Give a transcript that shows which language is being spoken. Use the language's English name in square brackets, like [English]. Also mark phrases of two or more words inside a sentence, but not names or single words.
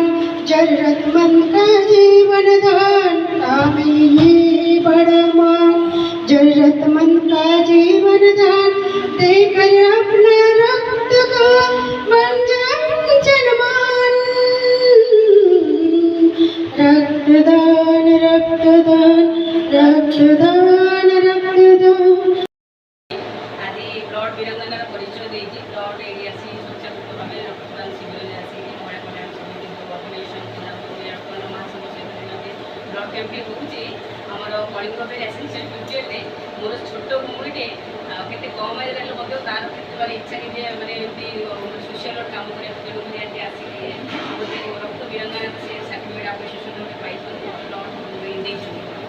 [Hindi] जरूरतमंद का जीवन दान काम ही बड़ा मान जरूरतमंद का जीवन दान देकर अपना रक्त का बन जाए जनमान रक्तदान रक्तदान रक्तदान रक्तदान [Odia] ଆଜି ବ୍ଲଡ଼ ବୀରାଙ୍ଗନାର ପରିଚୟ ଦେଇଛି ବ୍ଲଡ଼ ଏଇଠି ଆସି ସ୍ୱଚ୍ଛାକୃତ ଭାବେ ରକ୍ତଦାନ ଶିବିରରେ ଆସିକି ମହିଳା କଲ୍ୟାଣ ସମିତି ଅର୍ଗାନାଇଜେସନ ମହାସଂଘ ସହିତ ନିଅନ୍ତି [English] blood campଟି [Odia] ହେଉଛି ଆମର କଳିଙ୍ଗରେ [English] residential unitରେ [Odia] ମୋର ଛୋଟ ଭଉଣୀଟେ କେତେ କମ୍ ଏଜରେ ମଧ୍ୟ ତାର କେତେବେଳେ ଇଚ୍ଛା କି ଯେ ମାନେ ଏମିତି ସୋସିଆଲ କାମ କରିବାକୁ ତେଣୁକରି ଆଜି ଆସିକି ଗୋଟେ ରକ୍ତ ବୀରାଙ୍ଗନା ସେ [English] certificate appreciation [Odia] ଗୋଟେ ପାଇଛନ୍ତି ବ୍ଲଡ଼ ଦେଇଛନ୍ତି।